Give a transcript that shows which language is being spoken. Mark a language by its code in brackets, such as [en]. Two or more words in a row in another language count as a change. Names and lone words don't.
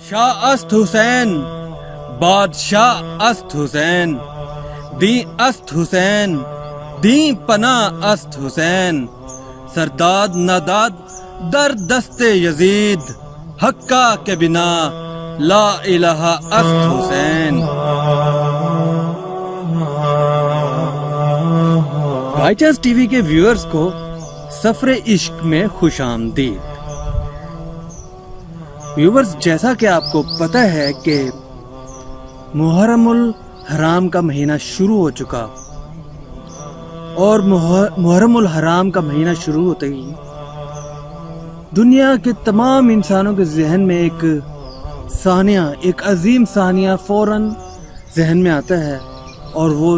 [fa] شاہ است حسین بادشاہ است حسین دی است حسین دی پناہ است حسین سرداد ناداد در دست یزید حقا کے بنا لا الہ است حسین۔ [ur] بائی چانس ٹی وی کے ویورز کو سفر عشق میں خوش آمدید۔ ویورز، جیسا کہ آپ کو پتہ ہے کہ محرم الحرام کا مہینہ شروع ہو چکا اور محرم الحرام کا مہینہ شروع ہوتے ہی دنیا کے تمام انسانوں کے ذہن میں ایک ثانیہ، ایک عظیم ثانیہ فوراً ذہن میں آتا ہے، اور